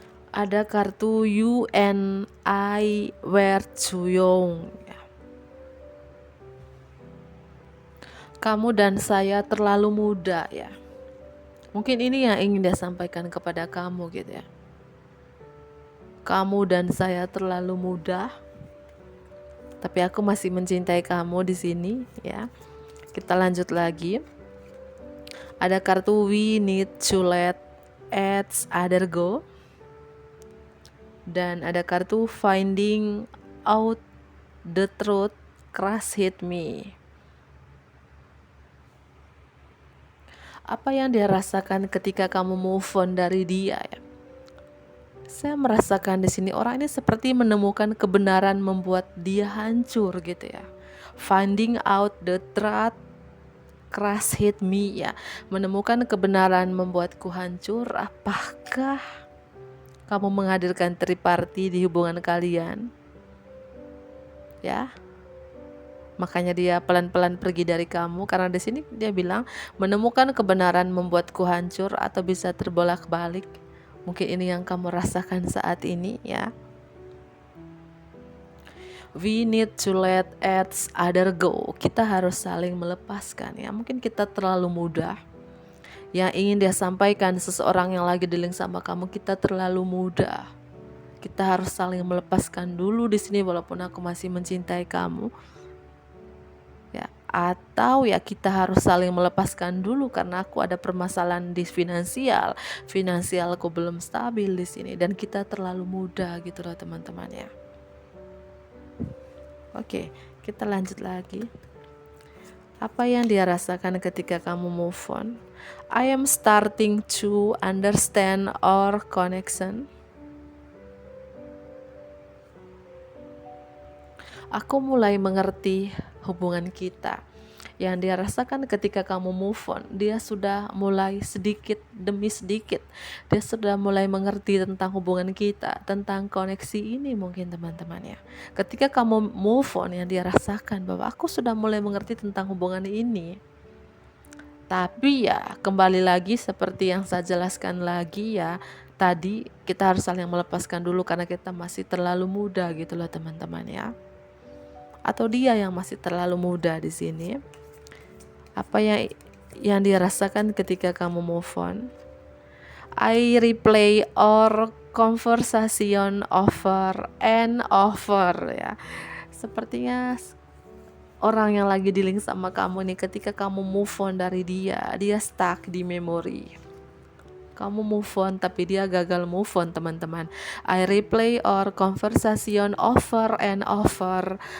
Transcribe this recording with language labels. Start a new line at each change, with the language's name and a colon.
Indonesian: Ada kartu
English: you and I were too young.
Indonesian: Kamu dan saya terlalu muda ya. Mungkin ini yang ingin dia sampaikan kepada kamu gitu ya. Kamu dan saya terlalu muda, tapi aku masih mencintai kamu di sini ya. Kita lanjut lagi. Ada kartu
English: we need to let each other go.
Indonesian: Dan ada kartu
English: finding out the truth crush hit me.
Indonesian: Apa yang dia rasakan ketika kamu move on dari dia ya? Saya merasakan di sini orang ini seperti menemukan kebenaran membuat dia hancur gitu ya.
English: Finding out the truth crush hit me ya.
Indonesian: Menemukan kebenaran membuatku hancur. Apakah kamu menghadirkan triparty di hubungan kalian? Ya. Makanya dia pelan-pelan pergi dari kamu, karena di sini dia bilang menemukan kebenaran membuatku hancur atau bisa terbolak-balik. Mungkin ini yang kamu rasakan saat ini ya.
English: We need to let each other go.
Indonesian: Kita harus saling melepaskan ya. Mungkin kita terlalu mudah. Yang ingin dia sampaikan seseorang yang lagi di-link sama kamu, kita terlalu mudah. Kita harus saling melepaskan dulu di sini walaupun aku masih mencintai kamu. Ya, atau ya kita harus saling melepaskan dulu karena aku ada permasalahan di finansialku belum stabil di sini dan kita terlalu muda gitu loh teman-teman ya. Oke, kita lanjut lagi. Apa yang dia rasakan ketika kamu move on?
English: I am starting to understand our connection.
Indonesian: Aku mulai mengerti hubungan kita. Yang dia rasakan ketika kamu move on, dia sudah mulai sedikit demi sedikit, dia sudah mulai mengerti tentang hubungan kita, tentang koneksi ini mungkin teman-teman ya. Ketika kamu move on, yang dia rasakan bahwa aku sudah mulai mengerti tentang hubungan ini. Tapi ya kembali lagi seperti yang saya jelaskan lagi ya, tadi kita harus saling melepaskan dulu karena kita masih terlalu muda gitu loh teman-teman ya. Atau dia yang masih terlalu muda di sini. Apa yang dirasakan ketika kamu move on?
English: I replay or conversation over and over ya.
Indonesian: Sepertinya orang yang lagi dealing sama kamu nih, ketika kamu move on dari dia stuck di memori. Kamu move on tapi dia gagal move on teman-teman.
English: I replay or conversation over and over.